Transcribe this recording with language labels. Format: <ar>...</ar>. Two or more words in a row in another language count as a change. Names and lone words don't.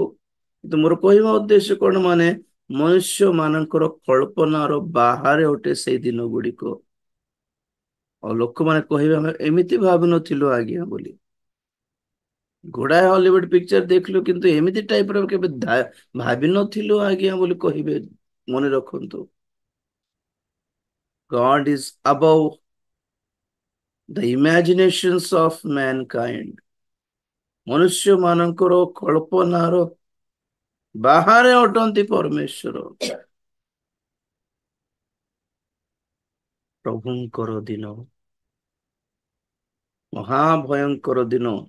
<or>କିନ୍ତୁ ମୋର କହିବା ଉଦ୍ଦେଶ୍ୟ କଣ, ମାନେ ମନୁଷ୍ୟ ମାନଙ୍କର କଳ୍ପନାର ବାହାରେ ଅଟେ ସେଇ ଦିନ ଗୁଡିକ। ଆଉ ଲୋକମାନେ କହିବେ ଆମେ ଏମିତି ଭାବିନଥିଲୁ ଆଜ୍ଞା ବୋଲି। ଗୁଡାଏ ହଲିଉଡ ପିକ୍ଚର ଦେଖିଲୁ, କିନ୍ତୁ ଏମିତି ଟାଇପର କେବେ ଭାବିନଥିଲୁ ଆଜ୍ଞା ବୋଲି କହିବେ। ମନେ ରଖନ୍ତୁ,</or> <en>God is above the imaginations of mankind।</en> <or>ମନୁଷ୍ୟ ମାନଙ୍କର କଳ୍ପନାର ବାହାରେ ଅଟନ୍ତି ପରମେଶ୍ୱର। ପ୍ରଭୁଙ୍କର ଦିନ, ମହାଭୟଙ୍କର ଦିନ।</or>